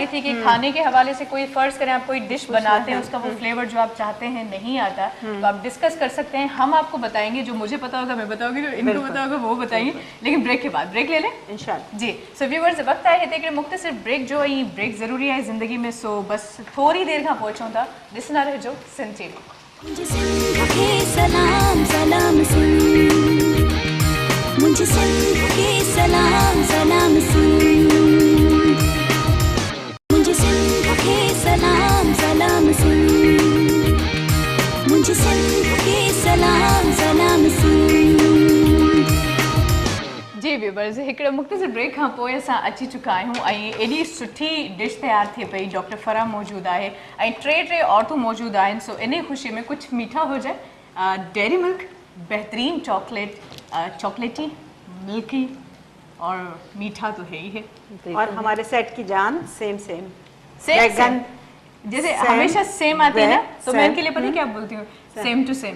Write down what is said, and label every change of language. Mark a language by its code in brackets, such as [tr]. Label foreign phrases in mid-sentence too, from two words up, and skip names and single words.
[ur] رہی تھی کہ کھانے کے حوالے سے کوئی فرض کریں آپ کوئی ڈش بناتے ہیں، اس کا وہ فلیور جو آپ چاہتے ہیں نہیں آتا، تو آپ ڈسکس کر سکتے ہیں، ہم آپ کو بتائیں گے، جو مجھے پتہ ہوگا میں بتاؤں گی، جو ان کو پتہ ہوگا وہ بتائیں گے، لیکن بریک کے بعد بریک لے لیں [ar] إن شاء الله. [sd] जी। सो व्यूअर्स, वक्त आए हिते मुख्तसर ब्रेक जो है [ur] بریک ضروری ہے زندگی میں, [sd] सो बस थोड़ी देर खां पहुंचूं था, ॾिसंदा रहिजो सिंध टीवी। [ur] مجھے سندھ کے سلام سلام سن، مجھے سندھ کے سلام سلام سن، مجھے سندھ کے سلام سلام سن، مجھے سندھ کے سلام سلام سن. [sd] जी व्यूअर्स, हिकिड़े मुख़्तसिर ब्रेक खां पोइ असां अची चुका आहियूं ऐं एॾी सुठी डिश तयारु थिए पई। डॉक्टर फरा मौजूदु आहे ऐं टे औरतूं मौजूदु आहिनि, सो इन ख़ुशी में कुछ मीठा हुजे। [ur] ڈیری ملک بہترین چاکلیٹ، چاکلیٹی ملکی اور میٹھا تو ہے ہی ہے, اور ہمارے سیٹ کی جان سیم سیم सेम बैगन जैसे सेम, ہمیشہ سیم آتی ہے نا، تو میں सेम, ان کے لیے پتہ ہے کیا بولتی ہوں, [en] same to same.